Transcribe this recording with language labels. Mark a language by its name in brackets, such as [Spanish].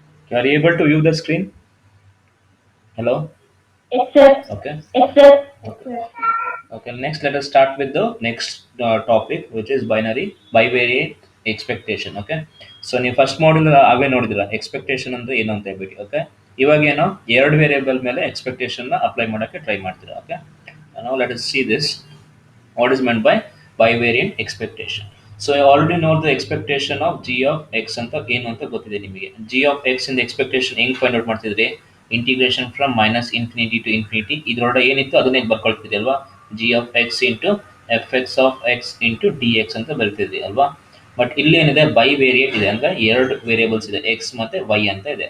[English] Are you able to view the screen? Hello? Yes, sir. Okay. Yes, sir. Okay. Okay. Next, let us start with the next topic, which is bivariate expectation. Okay. [Kannada] So ನೀವು first ಮಾಡಲ್ ಅವೇ ನೋಡಿದಿರ expectation ಅಂದ್ರೆ ಏನು ಅಂತ ಹೇಳ್ಬಿಟ್ಟು. Okay, ಇವಾಗ ಏನೋ ಎರಡು variable ಮೇಲೆ expectation apply ಮಾಡೋಕ್ಕೆ ಟ್ರೈ ಮಾಡ್ತೀರಾ. [English] okay, [Kannada] ನಾವು [English] Let us see this. What is meant by bivariant expectation? So I already know the expectation of g of x [Kannada] ಅಂತ ಏನು ಅಂತ ಗೊತ್ತಿದೆ ನಿಮಗೆ. g of x ಇಂದ ಎಕ್ಸ್ಪೆಕ್ಟೇಷನ್ ಹೆಂಗ್ ಫೈಂಡ್ ಔಟ್ ಮಾಡ್ತಿದ್ರಿ? Integration from minus infinity to infinity, ಇದ್ರೊಳಗೆ ಏನಿತ್ತು ಅದನ್ನೇ ಬರ್ಕೊಳ್ತಿದ್ರಿ ಅಲ್ವಾ. [English] g of x into f x of x into d x [Kannada] ಅಂತ ಬರ್ತಿದ್ರಿ ಅಲ್ವಾ. ಬಟ್ ಇಲ್ಲಿ ಏನಿದೆ, ಬೈ ವೇರಿಯೇಟ್ ಇದೆ, ಅಂದ್ರೆ ಎರಡು ವೇರಿಯೇಬಲ್ಸ್ ಇದೆ, ಎಕ್ಸ್ ಮತ್ತೆ ವೈ ಅಂತ ಇದೆ.